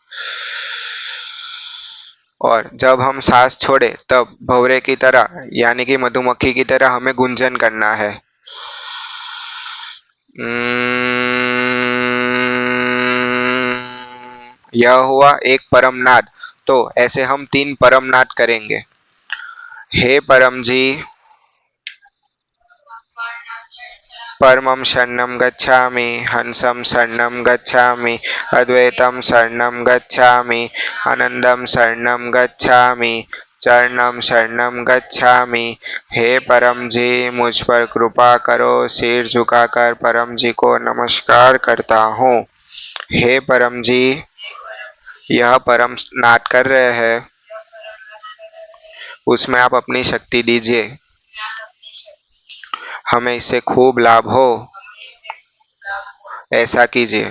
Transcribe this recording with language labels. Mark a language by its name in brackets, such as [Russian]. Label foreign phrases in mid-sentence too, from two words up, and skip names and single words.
[Hindi] और जब हम सांस छोड़े तब भंवरे की तरह यानी कि मधुमक्खी की तरह हमें गुंजन करना है। यह हुआ एक परमनाद। तो ऐसे हम 3 परमनाद करेंगे। हे परम जी, [Pali] परमं शरणं गच्छामि, हंसं शरणं गच्छामि, अद्वैतं शरणं गच्छामि, आनंदं शरणं गच्छामि, चरणं शरणं गच्छामि। [Hindi] हे परम जी, मुझ पर कृपा करो। सिर झुकाकर परम जी को नमस्कार करता हूँ। हे परम जी, यह परम नाद कर रहे हैं, उसमें आप अपनी शक्ति दीजिए, हमें इससे खूब लाभ हो, ऐसा कीजिए।